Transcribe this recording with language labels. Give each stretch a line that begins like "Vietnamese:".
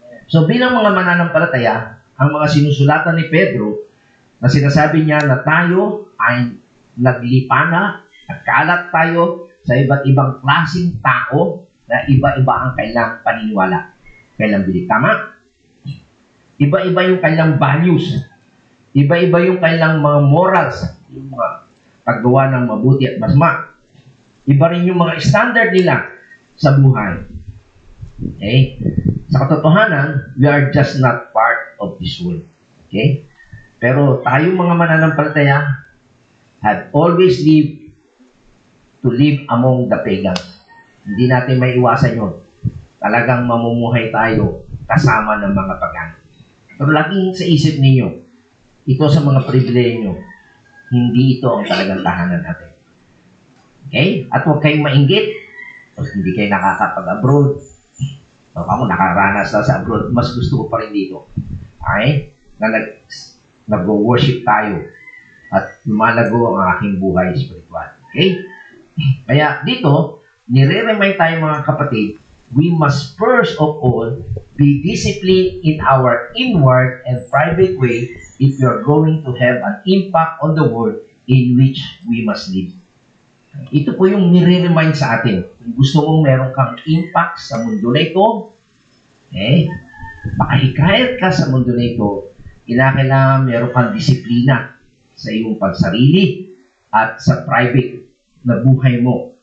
Filipino: So bilang mga mananampalataya, ang mga sinusulatan ni Pedro, na sinasabi niya na tayo ay naglipana, nagkalat tayo sa iba't ibang klaseng tao na iba-iba ang kailang paniniwala. Kailang bilik. Tama? Iba-iba yung kailang values. Iba-iba yung kailang mga morals. Yung mga paggawa ng mabuti at masama. Iba rin yung mga standard nila sa buhay. Okay? Sa katotohanan,
English: we are just not part of this world. Okay?
Filipino: Pero tayong mga mananampalataya
English: have always lived to live among the pagans.
Filipino: Hindi natin may iwasan yun. Talagang mamumuhay tayo kasama ng mga pagano. Pero laging sa isip ninyo, ito sa mga pribileyo, hindi ito ang talagang tahanan natin. Okay? At huwag kayong mainggit. Hindi kayo nakakapag-abroad. O ako nakaranas na sa abroad, mas gusto ko pa rin dito. Okay? Na nag-worship tayo at lumalago ang aking buhay spiritual. Okay? Kaya dito, nire-remind tayo mga kapatid,
English: we must first of all be disciplined in our inward and private way if we are going to have an impact on the world in which we must live.
Filipino: Ito po yung nire-remind sa atin. Kung gusto mong meron kang impact sa mundo na ito, makahikayat ka sa mundo na ito, kailangan meron kang disiplina sa iyong pagsarili at sa private na buhay mo.